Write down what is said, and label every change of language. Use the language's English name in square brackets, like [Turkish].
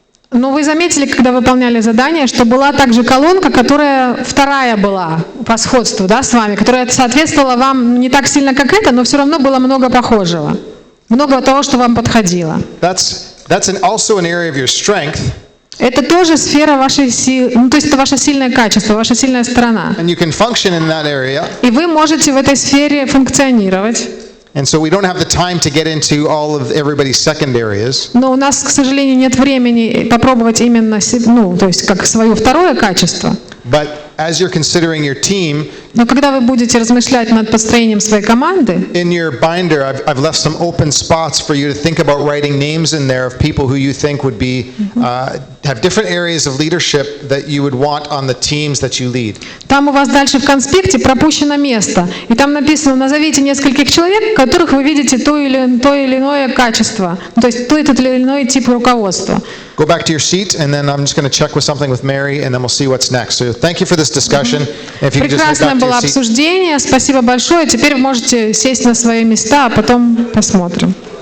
[Russian] Но вы заметили, когда выполняли задание, что была также колонка, которая вторая была по сходству, да, с вами, которая соответствовала вам не так сильно, как это, но все равно было много похожего. Много того, что вам подходило. [English] That's also an area of your strength. [Russian] Это тоже сфера вашей силы, ну, то есть это ваше сильное качество, ваша сильная сторона. [English] And you can function in that area. [Russian] И вы можете в этой сфере функционировать. [English] And so we don't have the time to get into all of everybody's second areas. [Russian] Но у нас, к сожалению, нет времени попробовать именно, ну, то есть как свое второе качество. [English] But as you're considering your team, [Russian] Но когда вы будете размышлять над построением своей команды, [English] in your binder, I've left some open spots for you to think about writing names in there of people who you think would be have different areas of leadership that you would want on the teams that you lead. [Russian] там у вас дальше в конспекте пропущено место, и там написано: назовите нескольких человек, в которых вы видите то или иное качество, то есть тот или иной тип руководства. [English] Go back to your seat, and then I'm just going to check with something with Mary, and then we'll see what's next. So thank you for this discussion. If you could just head [Russian] Прекрасное [English] back to [Russian] было [English] your seat. [Russian] обсуждение, спасибо большое. Теперь вы можете сесть на свои места, а потом посмотрим.